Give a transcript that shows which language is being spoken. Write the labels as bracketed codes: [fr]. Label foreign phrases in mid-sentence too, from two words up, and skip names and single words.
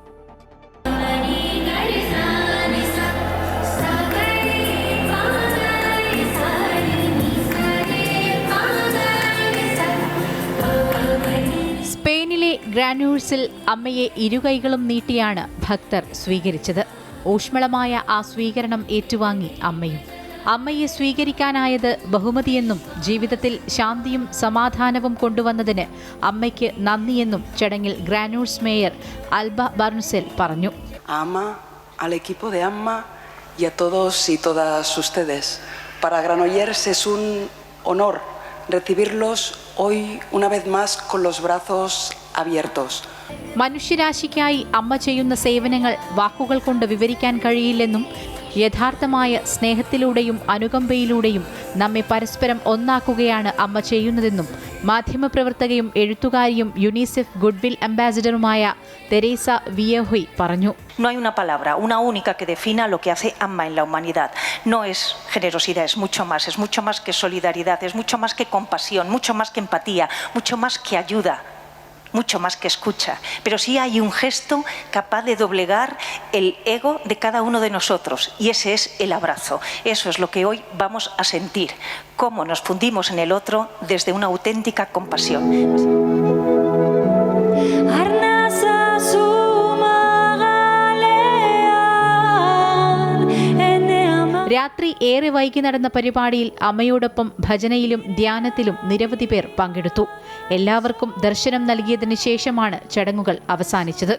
[ml] സ്പെയിനിലെ ഗ്രാനൂഴ്സിൽ അമ്മയെ ഇരുകൈകളും നീട്ടിയാണ് ഭക്തർ സ്വീകരിച്ചത്. ഊഷ്മളമായ ആ സ്വീകരണം ഏറ്റുവാങ്ങി അമ്മയും. അമ്മയെ സ്വീകരിക്കാനായത് ബഹുമതിയെന്നും ജീവിതത്തിൽ ശാന്തിയും സമാധാനവും കൊണ്ടുവന്നതിന് അമ്മയ്ക്ക് നന്ദിയെന്നും ചടങ്ങിൽ ഗ്രാനൂൾസ് മേയർ ആൽബ ബർൺസെൽ പറഞ്ഞു. [es] Al equipo de AMMA y a todos y todas ustedes. Para Granollers es un honor recibirlos hoy una vez más con los brazos abiertos. [ml] മനുഷ്യരാശിക്കായി അമ്മ ചെയ്യുന്ന സേവനങ്ങൾ വാക്കുകൾ കൊണ്ട് വിവരിക്കാൻ കഴിയില്ലെന്നും യഥാർത്ഥമായ സ്നേഹത്തിലൂടെയും അനുകമ്പയിലൂടെയും നമ്മെ പരസ്പരം ഒന്നാക്കുകയാണ് അമ്മ ചെയ്യുന്നതെന്നും മാധ്യമപ്രവർത്തകയും എഴുത്തുകാരിയും യുനിസെഫ് ഗുഡ്വിൽ അംബാസിഡറുമായ തെരേസ വിയഹോയ് പറഞ്ഞു. [es] No hay una palabra, una única que defina lo que hace AMMA en la humanidad. No es generosidad, es mucho más que solidaridad, es mucho más que compasión, mucho más que empatía, mucho más que ayuda, mucho más que escucha. Pero sí hay un gesto capaz de doblegar el ego de cada uno de nosotros, y ese es el abrazo. Eso es lo que hoy vamos a sentir, cómo nos fundimos en el otro desde una auténtica compasión. [ml] രാത്രി ഏറെ വൈകി നടന്ന പരിപാടിയിൽ അമ്മയോടൊപ്പം ഭജനയിലും ധ്യാനത്തിലും നിരവധി പേർ പങ്കെടുത്തു. എല്ലാവർക്കും ദർശനം നൽകിയതിനു ശേഷമാണ് ചടങ്ങുകൾ അവസാനിച്ചത്.